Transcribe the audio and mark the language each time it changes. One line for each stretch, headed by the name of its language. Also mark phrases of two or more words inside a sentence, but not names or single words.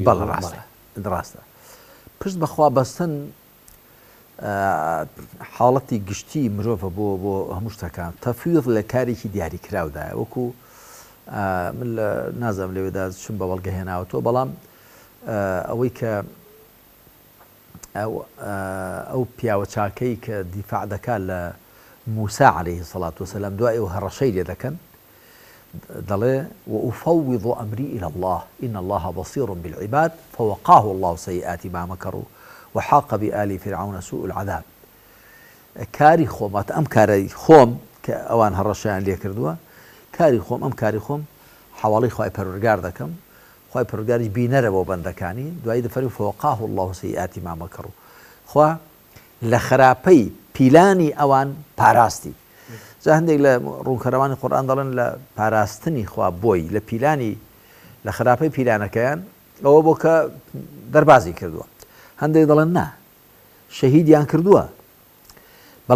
Central Kurdish: ڕاستە پشت بەخوا بەستن حاڵەتی گشتی مرۆڤە بۆ هەموو شتەکان تەفویض لە کارێکی دیاریکراودایە وەکو من لە نازانم لەوێدا چون بە بەڵگە هێناوەتەوە بەڵام ئەوەی کە ئەو پیاوە چاکەی کە دیفاع دەکات لە موسا
Arabic: عەلەیهی سەڵات وسەلام
Central Kurdish: دوای ئەو هەڕەشەی لێ دەکەن دەڵێ
Arabic: وأفوض أمري إلى الله إن الله بصير بالعباد فوقاه الله سيئات ما مكروا وحاق بآل فرعون سوء العذاب
Central Kurdish: کاری خۆمات ئەم کارەی خۆم کە ئەوان هەڕەشیان لێ کردووە کاری خۆم ئەم کاری خۆم حواڵی خوای پەروەردگار دەکەم خوای پەروەردگاریش بینەرە بۆ بەندەکانی دوایی دەفەرمی
Arabic: فوقاه الله سيئات ما مكروا
Central Kurdish: خوا لە خراپەی پیلانی ئەوان پاراستی جا هەندێک لە ڕوونکەرەوانی قورئان دەڵێن لە پاراستنی خوا بۆی لە پیلانی لە خراپەی پیلانەکەیان ئەوە بۆ کە دەربازی کردووە هەندێک دەڵێن نا شەهیدیان کردووە بەڵام